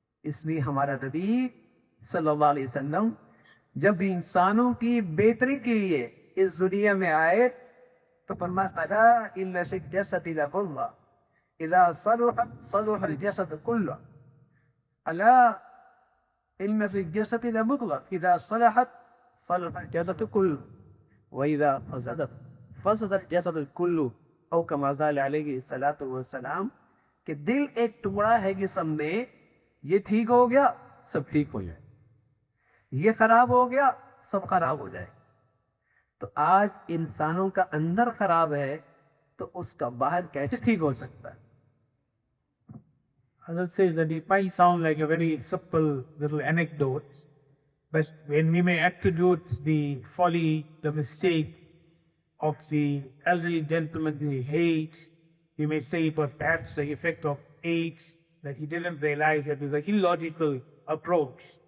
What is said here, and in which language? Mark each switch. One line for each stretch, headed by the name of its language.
Urdu: اس لیے ہمارا نبی صلی اللہ علیہ وسلم جب انسانوں کی بہتری کے لیے اس دنیا میں آئے تو فرمایا تھا
Arabic: ان فی الجسد مضغۃ اذا صلحت صلح الجسد كله. الا ان فی الجسد مضغۃ اذا صلحت صلح الجسد كله واذا فسدت فسد الجسد كله. او كما قال علیہ الصلوۃ والسلام
Urdu: کہ دل ایک ٹکڑا ہے جسم میں, یہ ٹھیک ہو گیا سب ٹھیک ہو جائے, یہ خراب ہو گیا سب خراب ہو جائے. تو آج انسانوں کا اندر خراب ہے تو اس کا باہر کیسے ٹھیک ہو سکتا ہے؟
English: Hazrat says that it might sound like a very simple little anecdote, but when we may attribute the folly, the mistake of the elderly gentleman in the age, we may say it was perhaps the effect of age, that he didn't realize that it was an illogical approach.